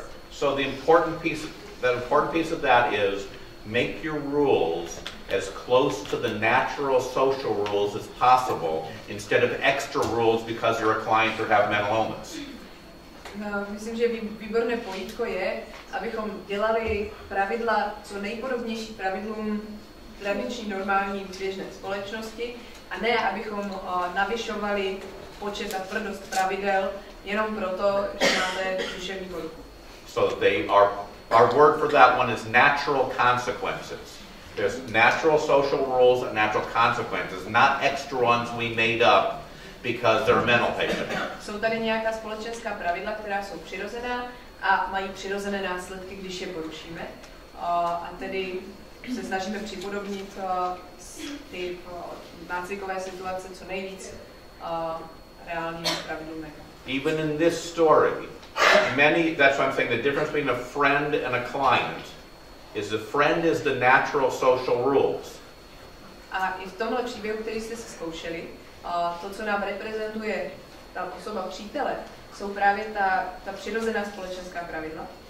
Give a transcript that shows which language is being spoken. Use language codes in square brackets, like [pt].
[en] So the important piece of that is make your rules as close to the natural social rules as possible instead of extra rules because you're a client or have mental illness. [cs] Myslím, že výborné pojítko je, abychom dělali pravidla co nejpodobnější pravidlům tradiční, normální, běžné společnosti a ne, abychom navyšovali počet a tvrdost pravidel jenom proto, že máte duševní poruchu. [en] So our word for that one is natural consequences. There's natural social rules and natural consequences, not extra ones we made up because they're a mental patient. [cs] Jsou tady nějaká společenská pravidla, která jsou přirozená a mají přirozené následky, když je porušíme. A tedy se snažíme připodobnit ty nácvikové situace co nejvíc reálným pravidlům. [en] Even in this story, that's why I'm saying the difference between a friend and a client is the friend is the natural social rules. [cs] A i v tomhle příběhu, který jste si zkoušeli, to, co nám reprezentuje ta osoba přítele, jsou právě ta přirozená společenská pravidla.